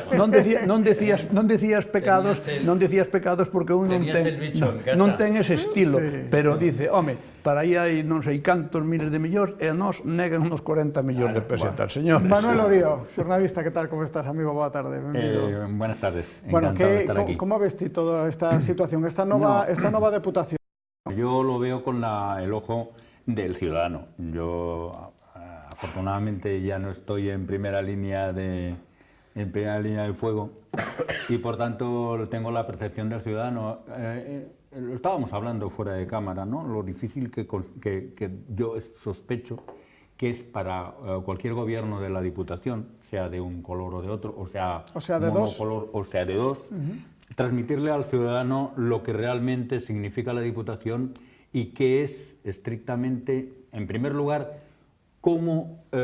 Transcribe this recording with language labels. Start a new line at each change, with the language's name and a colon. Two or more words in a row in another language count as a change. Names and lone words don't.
Galician: Non decías pecados porque un non ten ese estilo, pero dice, home, para aí hai non sei cantos miles de millóns e a nós negan unos 40 millóns de pesetas, señores. Manuel Orío, xornalista, que tal, como estás, amigo? Boa tarde, benvido.
Spanish: Buenas tardes, encantado de estar aquí.
Galician: Como ves ti toda esta situación, esta nova deputación?
Spanish: Yo lo veo con el ojo del ciudadano. Yo, afortunadamente, ya no estoy en primera línea de fuego y, por tanto, tengo la percepción del ciudadano. Lo estábamos hablando fuera de cámara, ¿no? Lo difícil que yo sospecho que es para cualquier gobierno de la Diputación, sea de un color o de otro, o sea de monocolor, o sea de dos, transmitirle al ciudadano lo que realmente significa la Diputación y qué es estrictamente, en primer lugar, cómo